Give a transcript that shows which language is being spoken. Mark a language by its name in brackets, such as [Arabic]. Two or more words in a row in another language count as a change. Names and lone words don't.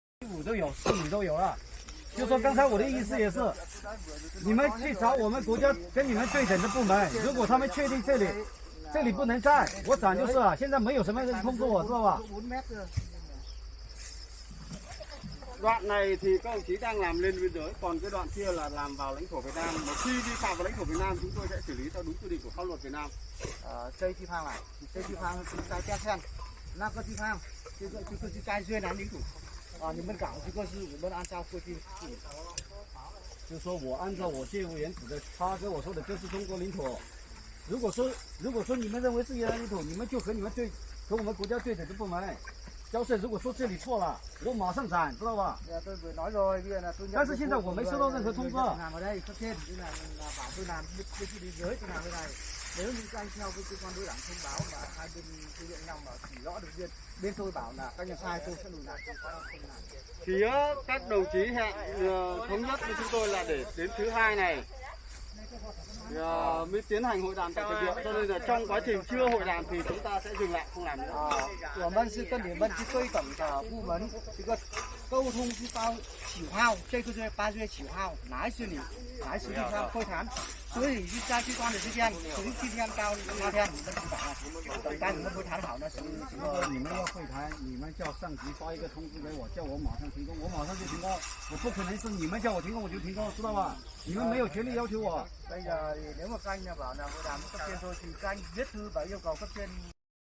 [Chinese] 5 都有，4米都有了。就说刚才我的意思也是，你们去找我们国家跟你们对等的部门，如果他们确定这里不能站，我涨就是了。现在没有什么人通知我，知道吧 [Vietnamese] ？Đoạn này thì các đồng chí đang làm lên biên giới, còn cái đoạn kia là làm vào lãnh thổ Việt Nam. Một khi vi phạm vào lãnh thổ Việt Nam, chúng tôi sẽ xử lý theo đúng quy định của pháp luật Việt Nam. [Chinese] 这地方啊，这地方是该加线，那个地方就是该越南领土啊，你们搞这个是我们按照规定处理。就是说我按照我业务员指的，他跟我说的就是中国领土。如果说你们认为是越南领土，你们就和我们国家对等的部门交涉。如果说这里错了，我马上斩，知道吧？ [Vietnamese] tôi vừa nói rồi, bây giờ là tôi nhận. [Chinese] 但是现在我没收到任何通知。 [Vietnamese] làm ở đây cấp trên là bảo tôi làm bên biên giới tôi làm bên này. Nếu như anh theo cái cơ quan đối đảng thông báo mà hai bên thực hiện nhau mà chỉ rõ được bên tôi bảo là các nhà sai tôi sẽ lùi lại. Thì các đồng chí hẹn thống nhất với chúng tôi là để đến thứ hai này mới tiến hành hội đàm tại thực địa, cho nên là trong quá trình chưa hội đàm thì chúng ta sẽ dừng lại không làm nữa. [Chinese] 我们是跟你们去对等的部门，这个沟通是到9号，这个月8月9号来是你来实际上会谈，所以是在最短的时间，从今天到那天你们去打，等待你们会谈好呢。你们要会谈，你们叫上级发一个通知给我，叫我马上停工，我马上就停工，我不可能是你们叫我停工我就停工，知道吧？你们没有权利要求我。 [Vietnamese] Bây giờ thì nếu mà các anh bảo là hội đàm cấp trên thôi thì các anh viết thư và yêu cầu cấp trên